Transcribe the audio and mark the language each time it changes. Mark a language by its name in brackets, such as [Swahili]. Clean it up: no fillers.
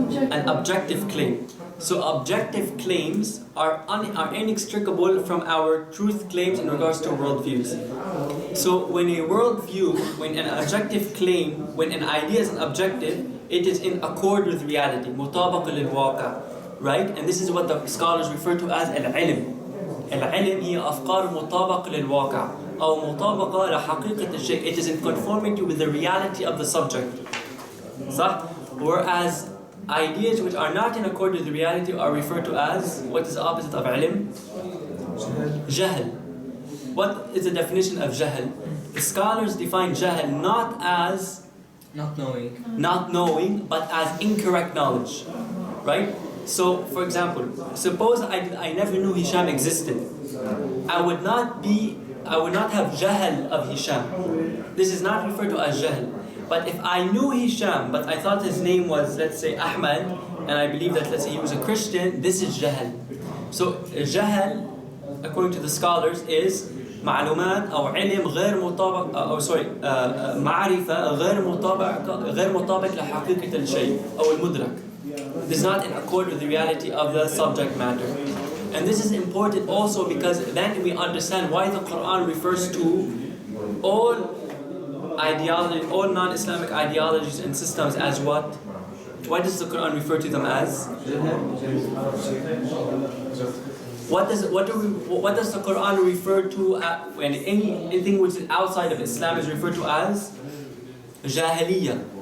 [English] An objective claim. So objective claims are inextricable from our truth claims in regards to worldviews. So when an objective claim, when an idea is an objective, it is in accord with reality, [Arabic] مطابقة للواقع, [English] right? And this is what the scholars refer to as al-ilm. [Arabic] Al-ilm هي أفكار مطابقة للواقع أو مطابقة لحقيقة الشيء. [English] It is in conformity with the reality of the subject. [Arabic] صح? [English] Whereas ideas which are not in accord with the reality are referred to as, what is the opposite of ilm? Jahl. What is the definition of jahl? The scholars define jahl not as not knowing, but as incorrect knowledge, right? So, for example, suppose I never knew Hisham existed. I would not have jahl of Hisham. This is not referred to as jahl. But if I knew Hisham, but I thought his name was, let's say, Ahmad, and I believe that, let's say, he was a Christian, this is jahl. So, jahl, according to the scholars, is [Arabic] معلومات أو علم غير مطابق أو معرفة غير مطابق لحقيقة الشيء أو المدرك. [English] This is not in accord with the reality of the subject matter. And this is important also because then we understand why the Quran refers to all ideology, all non-Islamic ideologies and systems as what? Why does the Quran refer to them as? What does the Quran refer to when anything which is outside of Islam is referred to as? Jahiliyyah.